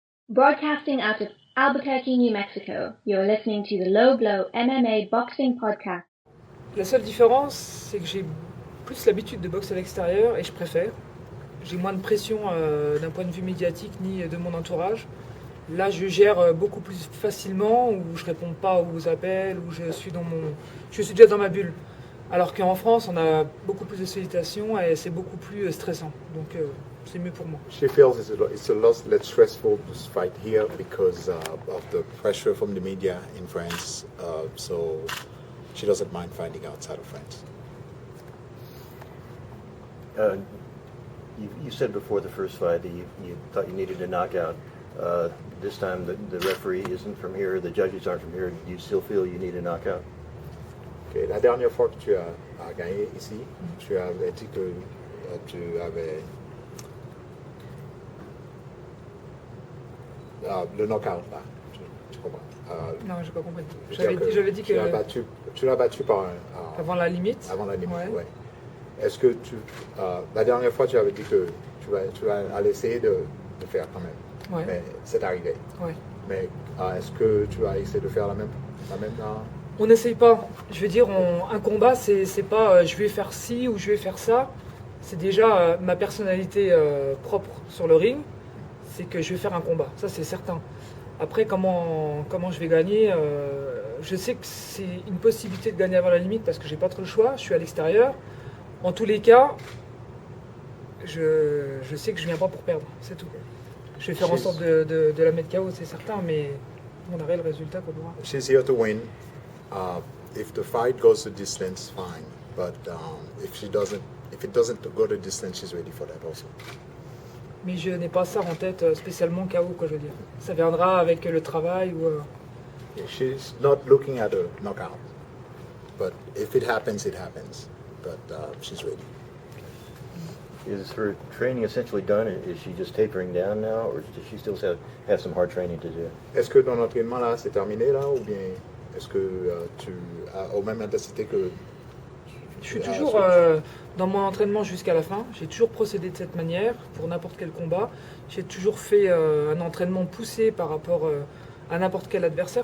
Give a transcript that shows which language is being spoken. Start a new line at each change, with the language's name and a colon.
English: Broadcasting out of Albuquerque, New Mexico, you're listening to the Low Blow MMA Boxing Podcast.
French: La seule différence, c'est que j'ai plus l'habitude de boxer à l'extérieur et je préfère. J'ai moins de pression d'un point de vue médiatique ni de mon entourage. Là, je gère beaucoup plus facilement, où je réponds pas aux appels, où je suis déjà dans ma bulle. Alors qu'en France, on a beaucoup plus de sollicitations et c'est beaucoup plus stressant. Donc, c'est mieux pour moi.
English: She feels it's a lot less stressful to fight here because of the pressure from the media in France. So she doesn't mind fighting outside of France. You said before the first fight that you thought you needed a knockout. This time the referee isn't from here, the judges aren't from here. Do you still feel you need a knockout? Okay.
French: La dernière fois que tu as gagné ici, tu avais dit que tu avais le knockout là. Tu comprends? Non, j'ai pas compris. J'avais dit que tu l'as battu par avant la limite. Avant la limite, ouais. Ouais. Est-ce que la dernière fois tu avais dit que tu vas essayer de faire quand même, Ouais. Mais c'est arrivé. Ouais. Mais est-ce que tu vas essayer de faire la même On n'essaye pas. Je veux dire, un combat, c'est pas je vais faire ci ou je vais faire ça. C'est déjà ma personnalité propre sur le ring. C'est que je vais faire un combat. Ça, c'est certain. Après, comment je vais gagner je sais que c'est une possibilité de gagner avant la limite parce que j'ai pas trop le choix. Je suis à l'extérieur. En tous les cas, je sais que je viens pas pour perdre. C'est tout. Je vais faire en sorte de la mettre KO, c'est certain, mais on aurait le résultat qu'on aura.
English: She's here to win. If the fight goes the distance, fine. But if it doesn't go the distance, she's ready for that also.
French: Mais je n'ai pas ça en tête spécialement KO, quoi, je veux dire. Ça viendra avec le travail ou.
English: She's not looking at a knockout. But if it happens, it happens. But she's ready. Is her training essentially done? Is she just tapering down now, or does she still have some hard training to do?
French: Est-ce que ton entraînement là, c'est terminé là, ou bien est-ce que tu as aux mêmes intensités que... Je suis toujours dans mon entraînement jusqu'à la fin. J'ai toujours procédé de cette manière pour n'importe quel combat. J'ai toujours fait un entraînement poussé par rapport à n'importe quel adversaire.